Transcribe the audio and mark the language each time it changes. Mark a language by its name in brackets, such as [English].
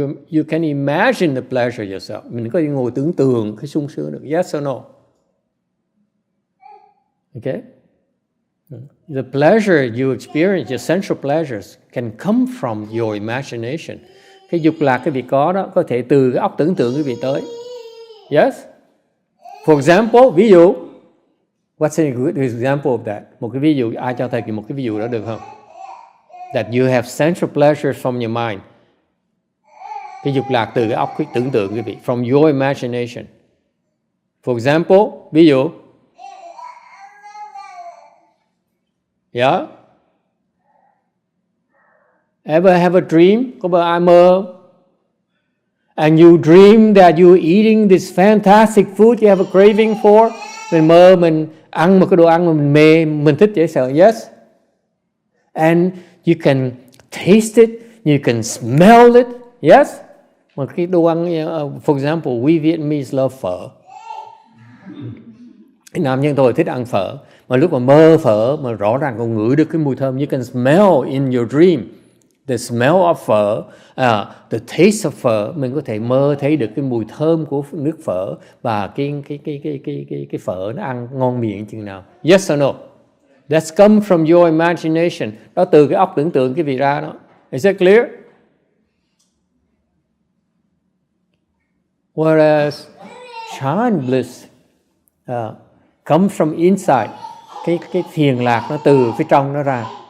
[English] You can imagine the pleasure yourself. [Vietnamese] Mình có thể ngồi tưởng tượng cái sung sướng được. [English] Yes or no? Okay? The pleasure you experience, your sensual pleasures, can come from your imagination. [Vietnamese] Cái dục lạc cái vị có đó có thể từ cái óc tưởng tượng cái vị tới. [English] Yes? For example, [Vietnamese] ví dụ, [English] what's a good example of that? [Vietnamese] Một cái ví dụ, ai cho thầy một cái ví dụ đó được không? [English] That you have sensual pleasures from your mind. [Vietnamese] Cái dục lạc từ cái óc tưởng tượng cái vị, [English] from your imagination. For example, [Vietnamese] ví dụ, [English] yeah? Ever have a dream? [Vietnamese] Có bao ai mơ? [English] And you dream that you're eating this fantastic food you have a craving for. [Vietnamese] Mình mơ mình ăn một cái đồ ăn mà mình mê, mình thích dễ sợ. [English] Yes? And you can taste it, you can smell it. Yes? [Vietnamese] Một cái đồ ăn, [English] for example, we Vietnamese love phở. [Vietnamese] Nam nhân tôi thích ăn phở. Mà lúc mà mơ phở mà rõ ràng còn ngửi được cái mùi thơm. [English] You can smell in your dream the smell of phở, the taste of phở. [Vietnamese] Mình có thể mơ thấy được cái mùi thơm của nước phở và cái phở nó ăn ngon miệng chừng nào. [English] Yes or no? That's come from your imagination. [Vietnamese] Đó từ cái óc tưởng tượng cái vị ra đó. [English] Is that clear? Whereas chant bliss comes from inside. [Vietnamese] Cái thiền lạc nó từ phía trong nó ra.